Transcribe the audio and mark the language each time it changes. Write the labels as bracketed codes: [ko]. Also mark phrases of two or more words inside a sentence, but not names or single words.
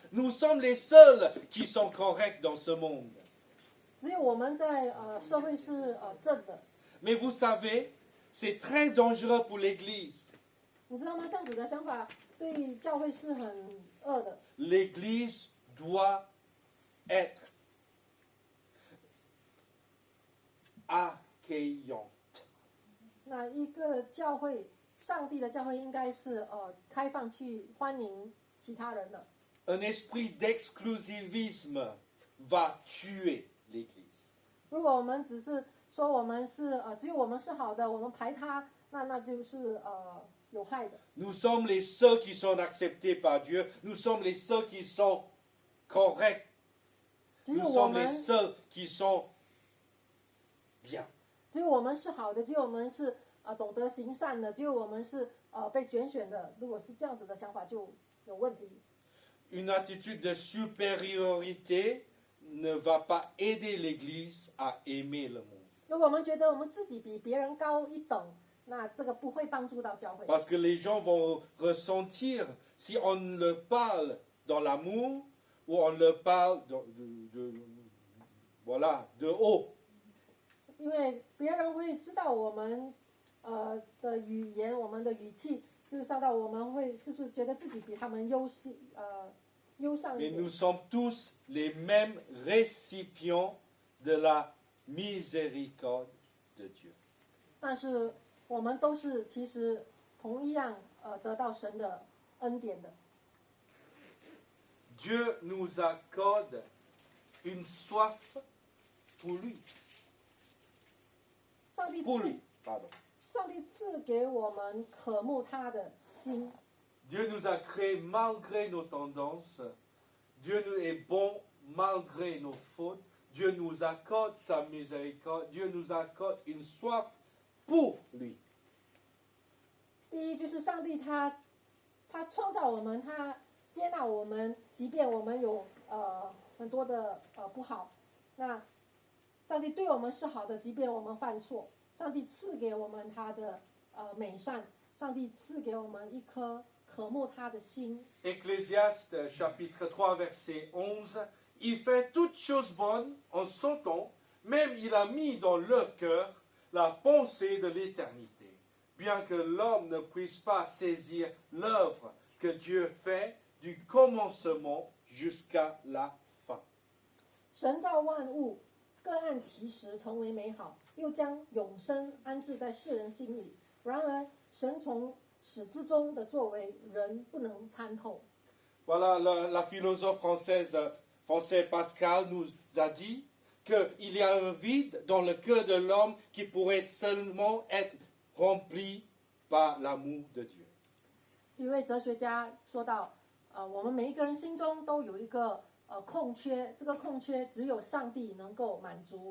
[fr] Nous sommes les seuls qui sont corrects dans ce monde. [zh] 只有我们在社会是正的。 [fr] Mais vous savez, c'est très dangereux pour l'Église. [zh] 你知道吗？这样子的想法对教会是很恶的。 [fr] L'Église doit être accueillante. [zh] 那一个教会，上帝的教会应该是开放去欢迎其他人的。 [fr] Un esprit d'exclusivisme va tuer l'Église. [zh] 如果我们只是说我们是只有我们是好的，我们排他，那就是有害的。 [fr] Nous sommes les seuls qui sont acceptés par Dieu. Nous sommes les seuls qui sont corrects. [zh] 只有 [fr] Nous [zh] 我 [fr] sommes [zh] 们 [fr] les seuls qui sont bien. [zh] 只有我们是好的，只有我们是懂得行善的，只有我们是被拣选的。如果是这样子的想法，就有问题。 [fr] Une attitude de supériorité ne va pas aider l'Église à aimer le monde. [zh] 如果我们觉得我们自己比别人高一等，那这个不会帮助到教会。 [fr] Parce que les gens vont ressentir, si on le parle dans l'amour, ou on le parle de haut. [zh] 因为别人会知道我们的语言，我们的语气，就是知道我们会是不是觉得自己比他们优上一 [fr] Mais [zh] 点。 [fr] nous sommes tous les mêmes récipients de la miséricorde de Dieu. [zh] 但是我们都是其实同样得到神的恩典的。 [fr] Dieu nous accorde une soif pour lui. [zh] 上帝 [fr] Pour [zh] 赐 [fr] lui, pardon. [zh] 上帝赐给我们渴慕他的心。 [fr] Dieu nous a créés malgré nos tendances. Dieu nous est bon malgré nos fautes. Dieu nous accorde sa miséricorde. Dieu nous accorde une soif pour lui. [zh] 第一就是上帝他创造我们，他接纳我们，即便我们有很多的不好， 那上帝对我们是好的，即便我们犯错，上帝赐给我们他的美善，上帝赐给我们一颗渴慕他的心。 [fr] Ecclésiaste chapitre 3 verset 11, il fait toutes choses bonnes en son temps, même il a mis dans leur cœur la pensée de l'éternité, bien que l'homme ne puisse pas saisir l'œuvre que Dieu fait du commencement jusqu'à la fin. [zh] 神造万物，各按其时成为美好，又将永生安置在世人心里。然而，神从始至终的作为，人不能参透。 [fr] Voilà, la philosophe français Pascal nous a dit qu'il y a un vide dans le cœur de l'homme qui pourrait seulement être rempli par l'amour de Dieu. [zh] 一位哲学家说到，我们每一个人心中都有一个空缺，这个空缺只有上帝能够满足。